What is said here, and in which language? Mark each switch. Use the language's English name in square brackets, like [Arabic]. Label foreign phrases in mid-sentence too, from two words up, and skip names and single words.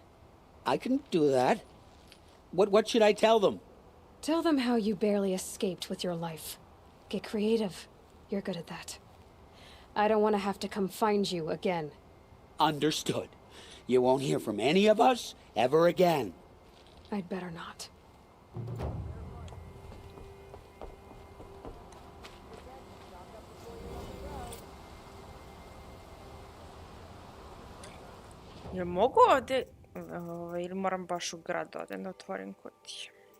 [English] I can do that. What should I tell them? Tell them how you barely escaped with your life. Get creative. You're good at that. I don't want to have to come find you again. Understood. You won't hear from any of us ever again. I'd better not. [Bosnian] Jel mogu ovdje... ili moram baš u grad odem da otvorim kutiju?